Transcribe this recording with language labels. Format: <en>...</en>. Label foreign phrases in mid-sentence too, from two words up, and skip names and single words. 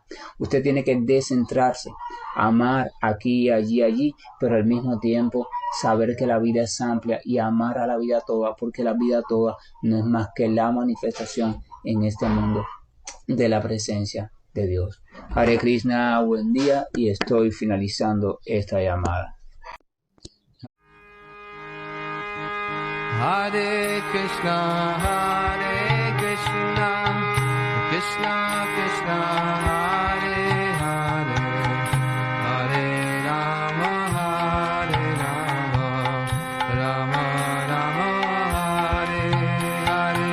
<es>Usted tiene que descentrarse, amar aquí, allí, pero al mismo tiempo saber que la vida es amplia y amar a la vida toda, porque la vida toda no es más que la manifestación en este mundo de la presencia de Dios.</es> <sa>Hare Krishna,</sa> <es>buen día, y estoy finalizando esta llamada.</es> <sa>Hare Krishna, Krishna Krishna, Hare Hare, Hare Rama, Rama Rama, Hare Hare.</sa>